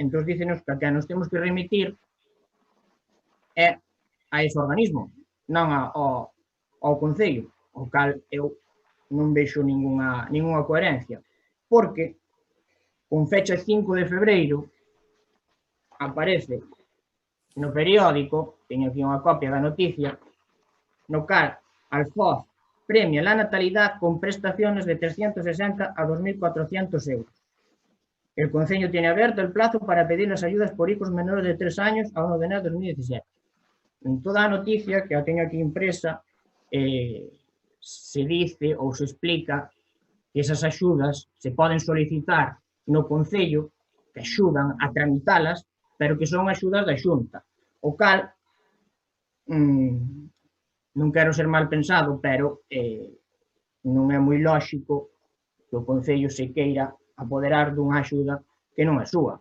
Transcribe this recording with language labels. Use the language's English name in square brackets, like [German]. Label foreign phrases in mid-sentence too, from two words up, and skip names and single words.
[Galician] Entón, dícenos que nos temos que remitir a ese organismo, non ao Concello, o cal eu non vexo ningunha coherencia. porque con fecha 5 de febreiro aparece no periódico, teño aquí unha copia da noticia, no cal Alfoz [Spanish] premia la natalidad con prestaciones de 360 a 2.400 euros. El Concello tiene abierto el plazo para pedir las ayudas por hijos menores de 3 años a 1 de enero de 2017. [Galician] En toda a noticia, que a teño aquí impresa, [Spanish] se dice [Galician] ou se explica que esas axudas se poden solicitar no Concello, que axudan a tramitalas, pero que son axudas da Xunta. O cal, non quero ser mal pensado, pero non é moi lóxico que o Concello se queira apoderar dunha axuda que non é súa.